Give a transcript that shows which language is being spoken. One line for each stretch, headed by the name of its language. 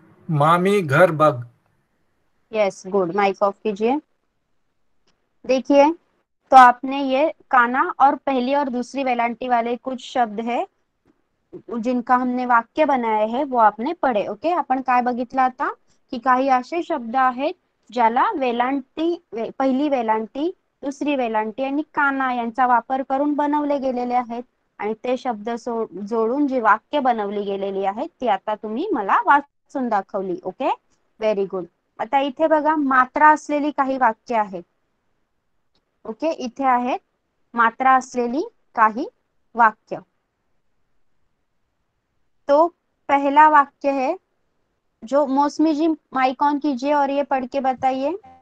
Marathi: मामी घर बग.
English: Yes, good.
Hindi: Mic off कीजिए. देखिए, तो आपने ये काना और पहली और दूसरी वेलांटी वाले कुछ शब्द है जिनका हमने वाक्य बनाए है वो आपने पढ़े.
Marathi: ओके, आपण काय बघितलं आता की काही असे शब्द आहेत ज्याला वेलांटी पहिली वेलांटी, दुसरी वेलांटी आणि काना यांचा वापर करून बनवले गेलेले आहेत आणि ते शब्द जोडून जी वाक्य बनवली गेलेली आहेत ती आता तुम्ही मला वाचून दाखवली. Okay,
English: Very good.
Marathi: आता इथे बघा मात्रा असलेली काही वाक्य आहेत. ओके, इथे आहेत मात्रा असलेली काही वाक्य.
Hindi: तो पहला वाक्य है जो मौसमी जी माइक ऑन कीजिए और ये पढ़ के बताइए.